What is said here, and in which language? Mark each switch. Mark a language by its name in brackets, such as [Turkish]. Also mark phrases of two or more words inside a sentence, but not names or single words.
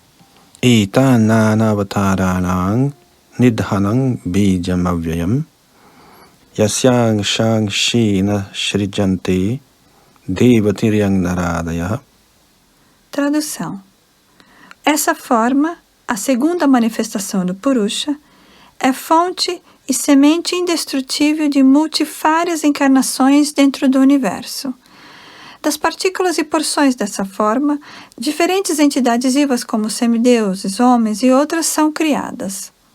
[Sanskrit] एतन् नानावताराणां निधानं बीजम् अव्ययम् यस्यांशांशेन सृज्यन्ते देवतिर्यङ् नरादयः. [Portuguese] Tradução. Essa forma, a segunda manifestação do Purusha, é fonte e semente indestrutível de multifárias encarnações dentro do universo. Das partículas e porções dessa forma, diferentes entidades vivas como semideuses, homens e outras são criadas.